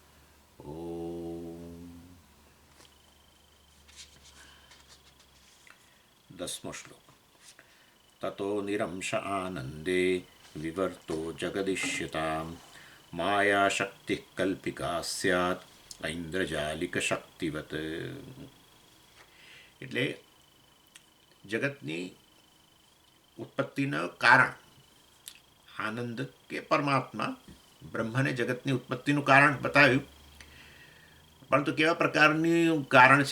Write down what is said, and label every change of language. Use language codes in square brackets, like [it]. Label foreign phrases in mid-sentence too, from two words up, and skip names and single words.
[gu] ઓમ। 10મો શ્લોક। [sa] ततो निरंश आनंदे विवर्तो जगदिष्यतां मायाशक्तिः कल्पिका स्यात् ऐन्द्रजालिक शक्तिवत्। [gu] એટલે જગતની ઉત્પત્તિનું કારણ આનંદ કે પરમાત્મા બ્રહ્મને જગતની ઉત્પત્તિનું કારણ બતાવ્યું, પરંતુ કેવા પ્રકારનું કારણ છે?